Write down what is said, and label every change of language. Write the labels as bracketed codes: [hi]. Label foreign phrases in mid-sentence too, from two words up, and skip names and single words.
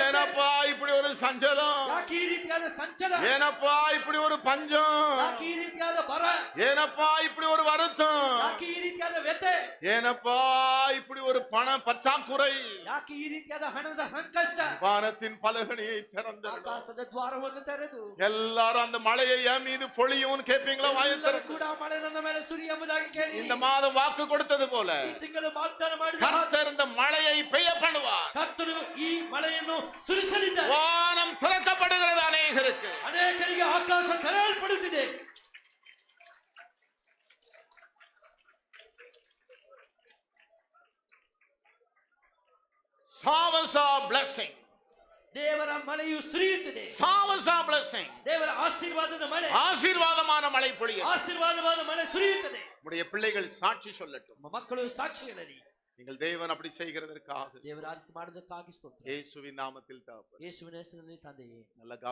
[ta] ஏனப்பா இப்படி ஒரு சஞ்சலம்? [kn] ಯಾಕೆ ಈ ರೀತಿಯಾದ ಸಂಚಲ? [ta] ஏனப்பா இப்படி ஒரு பஞ்சம்? [kn] ಯಾಕೆ ಈ ರೀತಿಯಾದ ಬರ? [ta] ஏனப்பா இப்படி ஒரு வருத்தம்? [kn] ಯಾಕೆ ಈ ರೀತಿಯಾದ ವ್ಯಥೆ? [ta] ஏனப்பா இப்படி ஒரு பண பற்றாக்குறை? [kn] ಯಾಕೆ ಈ ರೀತಿಯಾದ ಹಣದ ಸಂಕಷ್ಟ? [ta] வானத்தின் பலகணியை திறந்து [kn] ಆಕಾಶದ ದ್ವಾರವನ್ನು ತೆರೆದು [ta] எல்லாரும் அந்த மழையை என் மீது பொழியும் கேட்பீங்களா? [kn] ಎಲ್ಲರೂ ಕೂಡ ಮಳೆ ನನ್ನ ಮೇಲೆ ಸುರಿ ಎಂಬುದಾಗಿ ಕೇಳಿ. [ta] இந்த மாதம் வாக்கு கொடுத்தது போல [kn] ಈ ತಿಂಗಳು ವಾಗ್ದಾನ ಮಾಡಿದ [ta] கர்த்தர் இந்த மழையை பெய்ய பண்ணுவார். [kn] ಕರ್ತನು ಈ ಮಳೆಯನ್ನು ಸುರಿಸಲಿದ್ದಾರೆ. [ta] வானம் திறக்கப்படுகிறது அநேகருக்கு. [kn] ಅನೇಕರಿಗೆ ಆಕಾಶ ತೆರೆಯಲ್ಪಡುತ್ತಿದೆ. [en] showers of blessing. [kn] ದೇವರ ಮಳೆಯು ಸುರಿಯುತ್ತಿದೆ. [en] showers of blessing. [kn] ದೇವರ ಆಶೀರ್ವಾದದ ಮಳೆ, [ta] ஆசீர்வாதமான மழை பொழியும். [kn] ಆಶೀರ್ವಾದವಾದ ಮಳೆ ಸುರಿಯುತ್ತದೆ. [ta] உடைய பிள்ளைகள் சாட்சி சொல்லட்டும். [kn] ಮಕ್ಕಳು ಸಾಕ್ಷಿಗಳಲ್ಲಿ [ta] நீங்கள் தேவன் அப்படி செய்கிறதற்காக [kn] ದೇವರ ಆಜ್ಞೆ ಮಾಡೋದಕ್ಕಾಗಿ ಸ್ತೋತ್ರ. [ta] இயேசுவின் நாமத்தில் தகப்பனே. [kn] ಯೇಸುವಿನ ಹೆಸರಿನಲ್ಲಿ ತಂದೆಯೇ, [ta] நல்ல கவனம்